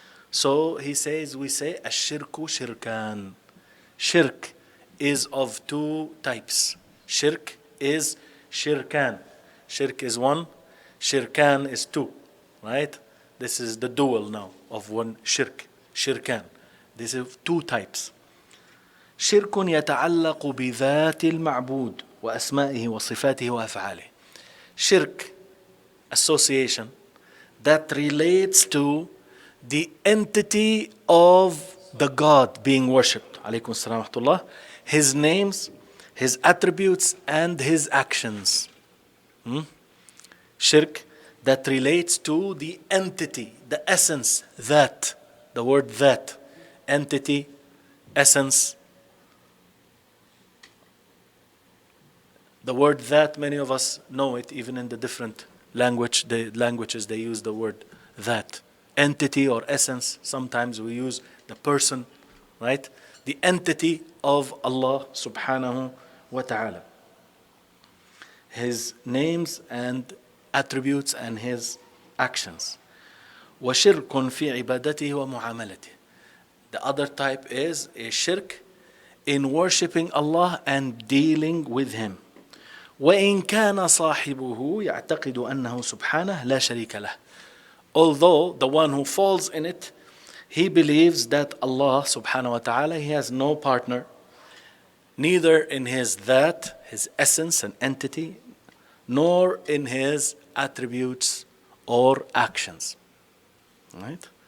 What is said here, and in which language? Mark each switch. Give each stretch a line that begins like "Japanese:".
English: So he says, we say,
Arabic: الشرك شركان.
English: Shirk is of two types. Shirk is shirkan. Shirk is one, shirkan is two, right? This is the dual now of one shirk, shirkan. This is two types.
Arabic: شرك يتعلق بذات المعبود وأسمائه وصفاته وأفعاله.
English: Shirk, association, that relates to the entity of the God being worshipped.
Arabic: Alaykum as-salam wa rahmatullah.
English: His names, his attributes, and his actions. Shirk that relates to the entity, the essence, that. The word that. Entity, essence. The word that, many of us know it, even in the different languages they use the word that. entity or essence. Sometimes we use the person, right? The entity of Allah subhanahu wa ta'ala. His names and attributes and his actions.
Arabic: وشرك في عبادته ومعاملته.
English: The other type is a shirk in worshipping Allah and dealing with Him.
Arabic: وإن كان صاحبه يعتقد أنه سبحانه لا شريك له.
English: Although the one who falls in it, he believes that Allah subhanahu wa ta'ala, He has no partner, neither in His that, His essence and entity, nor in His attributes or actions. Right?